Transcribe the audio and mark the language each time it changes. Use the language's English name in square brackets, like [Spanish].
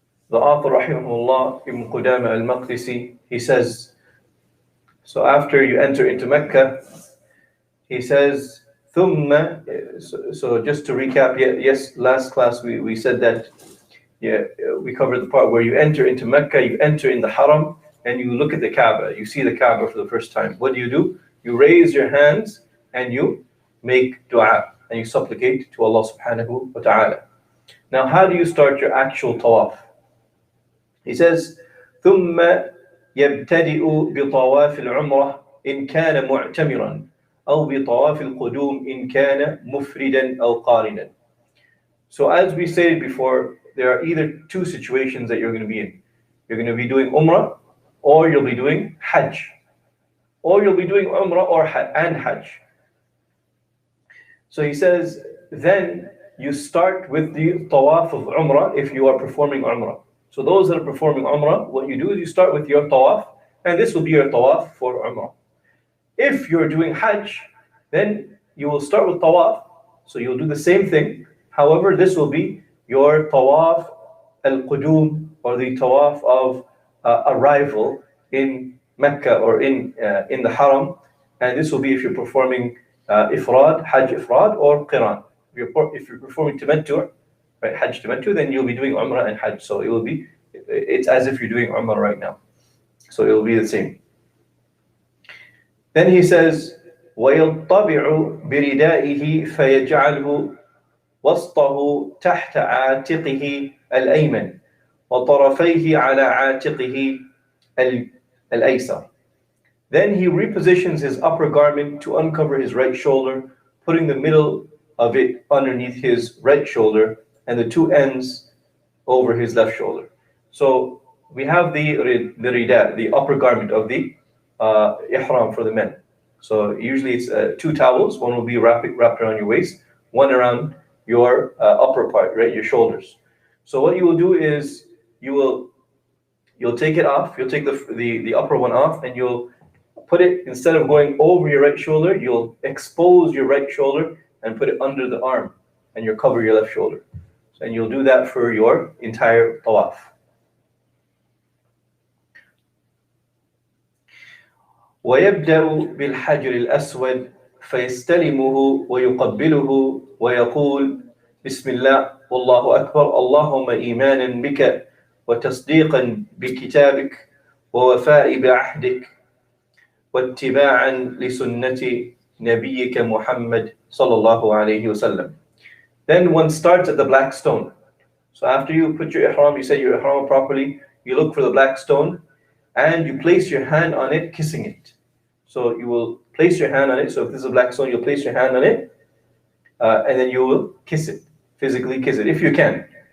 [English] The author, rahimahullah, Ibn Qudama al-Maqdisi, he says, so after you enter into Mecca, he says, ثُمَّ, so just to recap, yes, last class we said that, we covered the part where you enter into Mecca, you enter in the Haram, and you look at the Kaaba, you see the Kaaba for the first time. What do? You raise your hands and you make dua, and you supplicate to Allah subhanahu wa ta'ala. Now, how do you start your actual tawaf? He says, [Arabic] ثُمَّ يَبْتَدِئُ بِطَوَافِ الْعُمْرَةِ إِنْ كَانَ مُعْتَمِرًا أو بطواف القدوم إن كان مفردا أو قارنا. [English] So as we stated before, there are either two situations that you're going to be in. You're going to be doing Umrah, or you'll be doing Hajj. Or you'll be doing Umrah and Hajj. So he says, then you start with the Tawaf of Umrah if you are performing Umrah. So those that are performing Umrah, what you do is you start with your Tawaf, and this will be your Tawaf for Umrah. If you're doing Hajj, then you will start with Tawaf, so you'll do the same thing. However, this will be your Tawaf al-Qudum, or the Tawaf of arrival in Mecca or in the Haram, and this will be if you're performing Ifrad, Hajj Ifrad, or Qiran. If you're performing Tamattu', right, Hajj Tamattu', then you'll be doing Umrah and Hajj. So it's as if you're doing Umrah right now. So it will be the same. Then he says, [Arabic] وَيَطَّبِعُ بِرِدَائِهِ فَيَجْعَلْهُ وَسْطَهُ تَحْتَ عَاتِقِهِ الْأَيْمَنِ وَطَرَفَيْهِ عَلَى عَاتِقِهِ الْأَيْسَرِ. [English] Then he repositions his upper garment to uncover his right shoulder, putting the middle of it underneath his right shoulder and the two ends over his left shoulder. So we have the rida, the upper garment of the ihram for the men. So usually it's two towels. One will be wrapped around your waist, one around your upper part, right, your shoulders. So what you will do is you'll take it off. You'll take the upper one off, and you'll put it, instead of going over your right shoulder, you'll expose your right shoulder and put it under the arm, and you'll cover your left shoulder. And you'll do that for your entire tawaf. [Arabic] ويبدأ بالحجر الأسود فيستلمه ويقبله ويقول بسم الله والله أكبر اللهم إيمانا بك وتصديقا بكتابك ووفاء بعهدك واتباعا لسنة نبيك محمد صلى الله عليه وسلم. [English] Then one starts at the black stone. So after you put your ihram, you say your ihram properly, you look for the black stone and you place your hand on it, kissing it. So you will place your hand on it. So if this is a black stone, you'll place your hand on it, and then you will kiss it, physically kiss it, if you can.